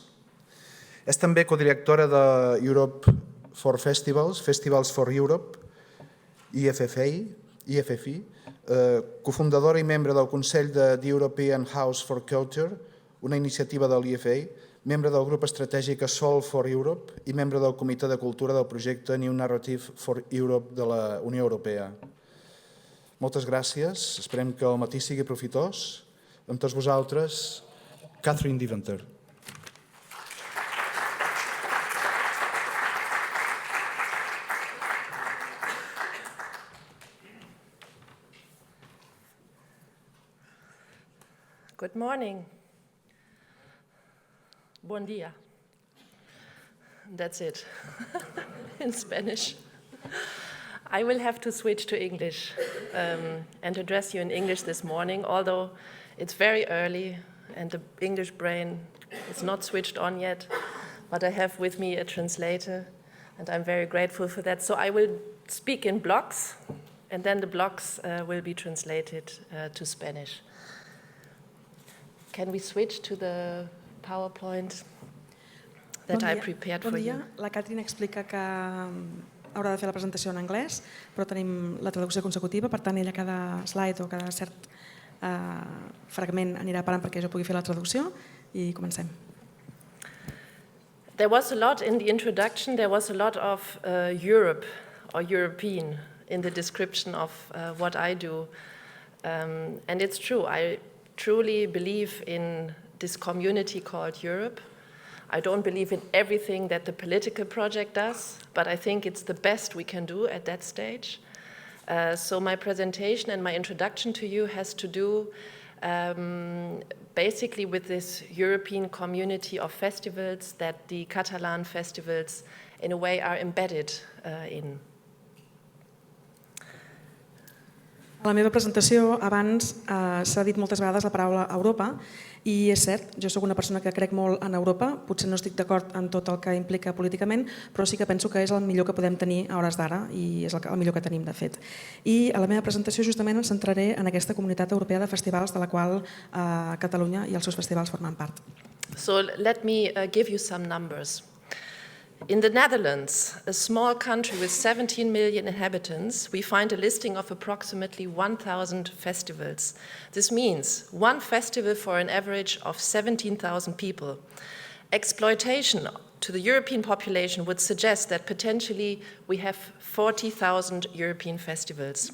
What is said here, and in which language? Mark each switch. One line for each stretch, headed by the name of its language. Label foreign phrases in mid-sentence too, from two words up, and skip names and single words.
Catalan: És també codirectora de Europe for Festivals, Festivals for Europe, EFFI, cofundadora i membre del Consell de The European House for Culture, una iniciativa de l'EFA, membre del grup estratègic Soul for Europe i membre del Comitè de Cultura del projecte New Narrative for Europe de la Unió Europea. Moltes gràcies, esperem que el matí sigui profitós. Amb tots vosaltres, Catherine Deventer.
English: Good morning.
Spanish: Buen día.
English: That's it in Spanish. I will have to switch to English and address you in English this morning, although it's very early and the English brain is not switched on yet, but I have with me a translator and I'm very grateful for that. So I will speak in blocks and then the blocks will be translated to Spanish. Can we switch to the PowerPoint that I prepared for you?
Catalan: La Catherine explica que haurà de fer la presentació en anglès, però tenim la traducció consecutiva, per tant ella cada slide o cada cert fragment anirà parant perquè jo pugui fer la traducció i comencem.
English: There was a lot in the introduction, there was a lot of Europe or European in the description of what I do. And it's true, I truly believe in this community called Europe. I don't believe in everything that the political project does, but I think it's the best we can do at that stage. So my presentation and my introduction to you has to do basically with this European community of festivals that the Catalan festivals in a way are embedded in.
Catalan: A la meva presentació abans s'ha dit moltes vegades la paraula Europa i és cert, jo soc una persona que crec molt en Europa, potser no estic d'acord en tot el que implica políticament, però sí que penso que és el millor que podem tenir a hores d'ara i és el millor que tenim de fet. I a la meva presentació justament em centraré en aquesta comunitat europea de festivals de la qual Catalunya i els seus festivals formen part.
English: So let me give you some numbers. In the Netherlands, a small country with 17 million inhabitants, we find a listing of approximately 1,000 festivals. This means one festival for an average of 17,000 people. Exploitation to the European population would suggest that potentially we have 40,000 European festivals.